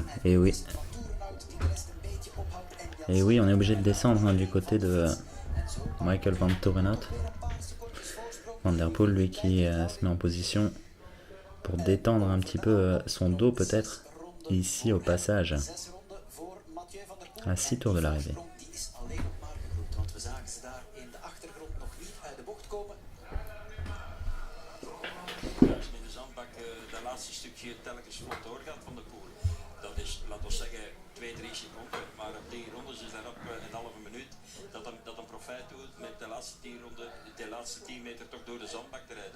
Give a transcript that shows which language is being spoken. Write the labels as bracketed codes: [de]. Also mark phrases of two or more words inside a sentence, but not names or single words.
[fr] Et oui. Et oui, on est obligé de descendre hein, du côté de Michael Van Torenhout. Van der Poel, lui qui se met en position pour détendre un petit peu son dos peut-être ici au passage à 6 tours de l'arrivée. [nl] In de zandbak dat laatste stukje telkens vlot doorgaat van de Poel. Dat is, laten we zeggen, 2-3 seconden, maar op 10 rondes is daarop een halve minuut dat een profijt doet met de laatste 10 ronden, de laatste 10 meter toch door de zandbak te rijden.